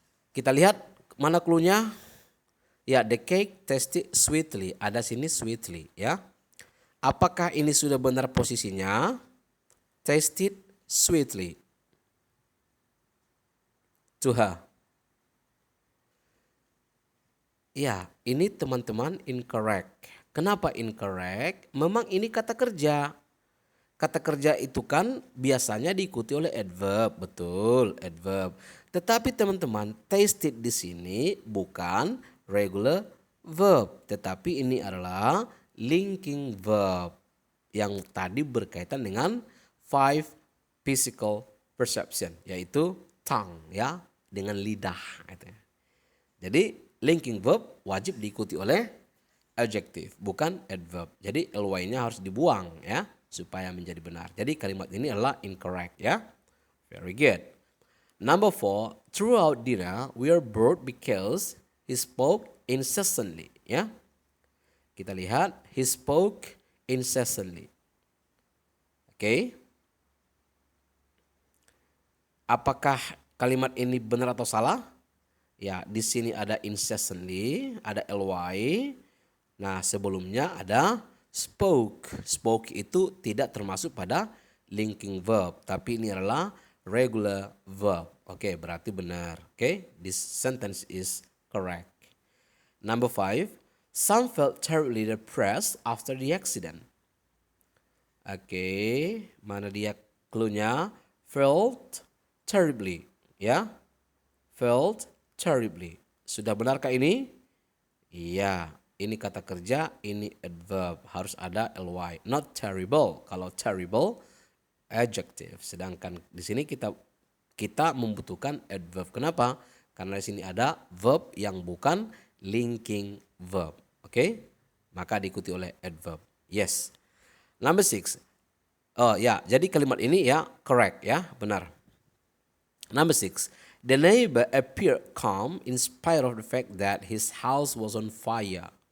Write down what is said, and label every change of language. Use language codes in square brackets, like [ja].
[id] Kita lihat mana clue-nya? [en] Ya, the cake tasted sweetly. [id] Ada sini sweetly ya. Apakah ini sudah benar posisinya? [en] Tasted sweetly to her. [id] Ya, ini teman-teman incorrect. Kenapa incorrect? Memang ini kata kerja. Kata kerja itu kan biasanya diikuti oleh adverb, betul, adverb. Tetapi teman-teman, tasted di sini bukan regular verb, tetapi ini adalah linking verb yang tadi berkaitan dengan five physical perception, yaitu tongue ya, dengan lidah. Jadi linking verb wajib diikuti oleh adjective, bukan adverb. Jadi ly-nya harus dibuang ya, supaya menjadi benar. Jadi kalimat ini adalah incorrect ya. [en] Very good. Number 4, throughout dinner we are bored because he spoke incessantly ya. [id] Kita lihat, [en] he spoke incessantly. [id] Oke. Apakah kalimat ini benar atau salah? Ya, di sini ada incessantly, ada ly. Nah, sebelumnya ada spoke. Spoke itu tidak termasuk pada linking verb, tapi ini adalah regular verb. Oke, berarti benar. [en] Oke, this sentence is correct. Number 5, some felt terribly depressed after the accident. [id] Oke, mana dia clue-nya? Felt terribly, ya. Felt terribly. Sudah benarkah ini? Iya, ini kata kerja, ini adverb. Harus ada ly. [en] Not terrible. [id] Kalau terrible, adjective. Sedangkan di sini kita membutuhkan adverb. Kenapa? Karena di sini ada verb yang bukan linking verb. Oke? Maka diikuti oleh adverb. [en] Yes. Number 6. [id] Oh ya, jadi kalimat ini ya correct ya, benar. [en] Number 6. The neighbor appeared calm in spite of the fact that his house was on fire.